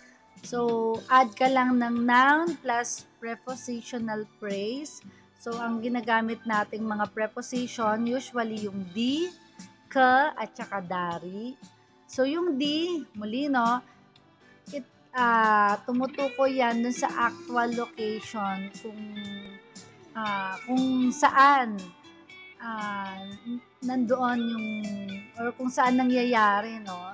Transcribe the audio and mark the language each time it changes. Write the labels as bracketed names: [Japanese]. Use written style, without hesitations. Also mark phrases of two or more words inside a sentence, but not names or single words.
[Filipino] So, add ka lang ng [English] noun plus prepositional phrase. [Filipino] So, ang ginagamit nating mga preposition, usually yung [Indonesian] di, ke, [Filipino] at saka dari. So, yung di, muli, no, tumutukoy yan dun sa actual location kung saan nandoon yung or kung saan nangyayari, no.